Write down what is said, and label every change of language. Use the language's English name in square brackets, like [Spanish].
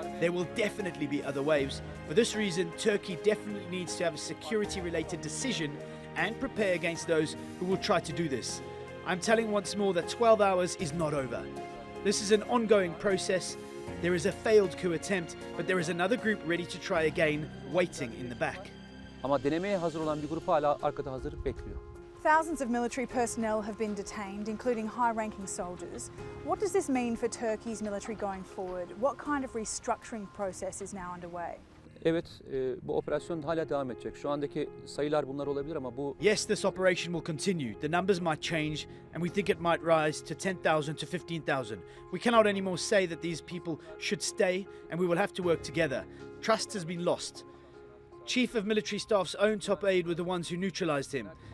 [English] There will definitely be other waves. For this reason, Turkey definitely needs to have a security-related decision and prepare against those who will try to do this. I'm telling once more that 12 hours is not over. This is an ongoing process. There is a failed coup attempt, but there is another group ready to try again, waiting in the back. [Turkish] Ama denemeye hazır olan bir grup hala arkada hazır bekliyor. [English] Thousands of military personnel have been detained, including high-ranking soldiers. What does this mean for Turkey's military going forward? What kind of restructuring process is now underway? [Turkish] Evet, bu operasyon hala devam edecek. Şu andaki sayılar bunlar olabilir ama bu... [English] Yes, this operation will continue. The numbers might change, and we think it might rise to 10,000 to 15,000. We cannot anymore say that these people should stay, and we will have to work together. Trust has been lost. Chief of Military Staff's own top aide were the ones who neutralized him.